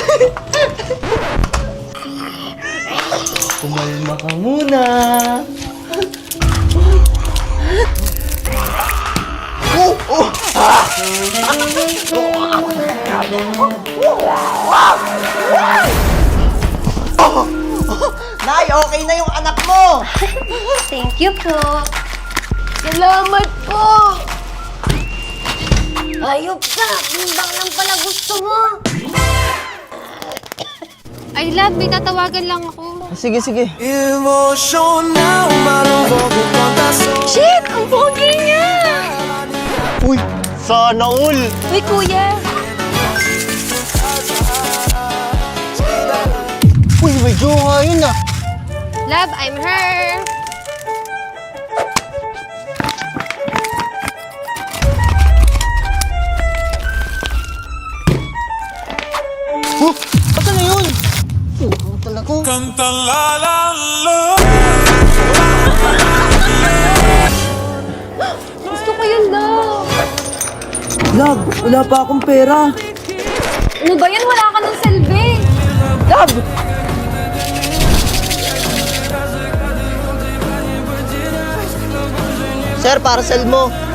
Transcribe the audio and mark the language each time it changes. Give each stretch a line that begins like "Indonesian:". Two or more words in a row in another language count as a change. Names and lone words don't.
Filipino: Kumalma ka muna! Oh! Oh! Ah! Oh! Nay, okay na yung anak mo!
English: Thank you
Filipino: po. Salamat po! Ayop ka! Timbang lang pala gusto mo! Ay, love, may tatawagan lang ako. Sige, sige. Shit! Ang pogi niya! Uy! Sana all! Uy, kuya! Uy, may jowa yun ah!
English: Love, I'm her.
Filipino: Oh! Asa na yun? Oh, talaga. Canta la la la. Gusto ko yun, love! Love, wala pa akong pera. Ano ba yan? Wala ka ng selve! Love! Sir, parcel mo.